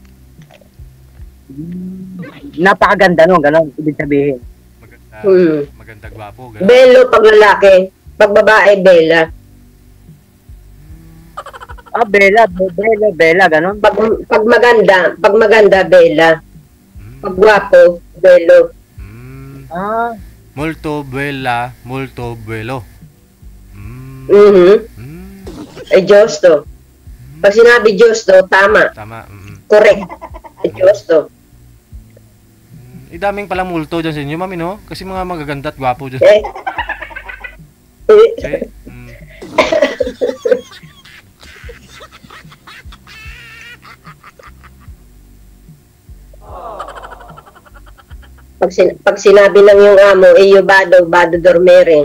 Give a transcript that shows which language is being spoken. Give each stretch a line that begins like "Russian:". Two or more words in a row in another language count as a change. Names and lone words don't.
Filipino: Napakaganda no, ganon, ibig sabihin. Maganda gwapo. Ganun. Belo pag lalaki. Pag babae, bela. Bela, ganon. Pag maganda, bela. Pag gwapo, belo.
Italian: Molto bella, molto bello.
Filipino: Ay, giusto. Pag sinabi giusto, tama. Tama. Correct. Ay, giusto. Daming palang multo dyan sa inyo, mami, no? Kasi mga magaganda at gwapo dyan. Kasi, Pag sinabi ng yung amo,
Italian: iyo bado dormire.